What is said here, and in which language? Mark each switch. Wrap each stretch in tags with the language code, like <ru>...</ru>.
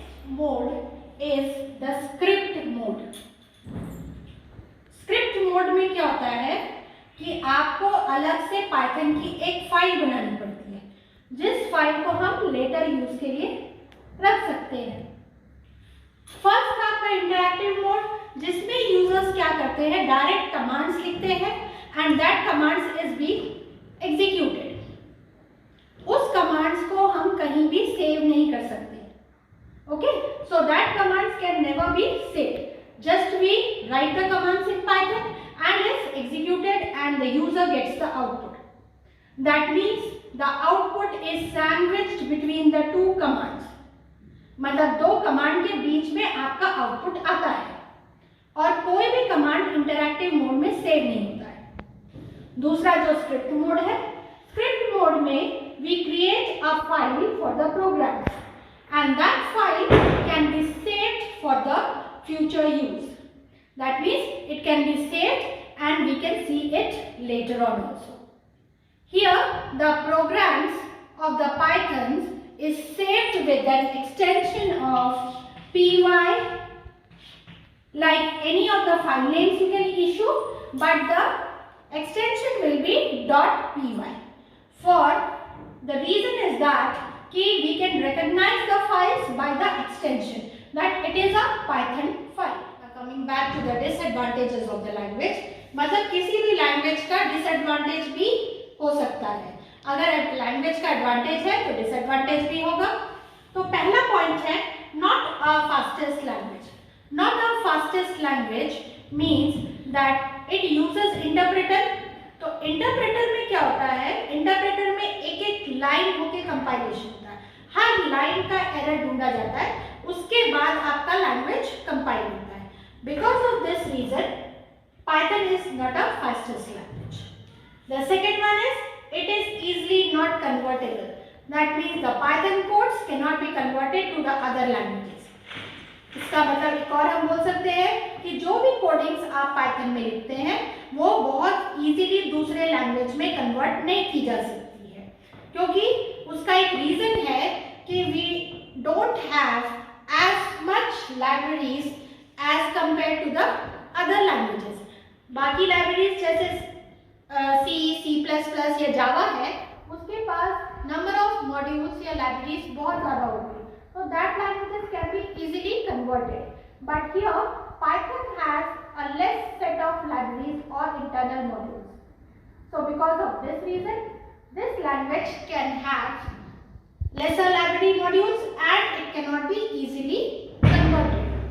<hi>Mode is the script mode. Script mode में क्या होता है कि आपको अलग से पाइथन की एक फाइल बनानी पड़ती है, जिस फाइल को हम लेटर यूज के लिए रख सकते हैं. फर्स्ट आपका इंटरैक्टिव मोड, जिसमें यूजर्स क्या करते हैं, डायरेक्ट कमांड्स लिखते हैं</hi> <en>And that commands is being executed.</en> <hi>उस कमांड्स को हम कहीं भी सेव नहीं कर सकते.</hi> <en>Okay, so that commands can never be saved. Just we write the commands in Python and it's executed and the user gets the output. That means the output is sandwiched between the two commands.</en> <hi>मतलब दो command के बीच में आपका output आता है और कोई भी कमांड इंटरैक्टिव मोड में सेव नहीं होता है. दूसरा जो स्क्रिप्ट मोड है, स्क्रिप्ट मोड में</hi> <en>we create a file for the program. And that file can be saved for the future use. That means it can be saved and we can see it later on also. Here the programs of the Pythons is saved with an extension of py, like any of the file names you can issue, but the extension will be .py. For the reason is that we can recognize the files by the extension that it is a Python file. Now coming back to the disadvantages of the language,</en> <hi>मतलब किसी भी language का disadvantage भी हो सकता है. अगर language का एडवांटेज है तो डिसएडवांटेज भी होगा. तो पहला पॉइंट है</hi> <en>Not a fastest language. Not a fastest language means that it uses interpreter.</en> <hi>तो इंटरप्रेटर में क्या होता है, इंटरप्रेटर में एक एक लाइन होके कंपाइलेशन होता है. हर लाइन का एरर ढूंढा जाता है, उसके बाद आपका लैंग्वेज कंपाइल होता है.</hi> <en>Because of this reason, Python is not a fastest language. The second one is it is easily not convertible. That means the Python codes cannot be converted to the other languages.</en> <hi>इसका मतलब एक और हम बोल सकते हैं कि जो भी कोडिंग्स आप पाइथन में लिखते हैं वो बहुत इजीली दूसरे लैंग्वेज में कन्वर्ट नहीं की जा सकती है, क्योंकि उसका एक रीजन है कि</hi> <en>We don't have as much libraries as compare to the other languages.</en> <hi>बाकी लाइब्रेरीज जैसे C++ या जावा है, उसके पास नंबर ऑफ मॉड्यूल्स या लाइब्रेरीज बहुत ज़्यादा होती है.</hi> <en>So that languages can be easily converted. But here Python has a less set of libraries or internal modules. So because of this reason, this language can have lesser library modules and it cannot be easily converted.</en>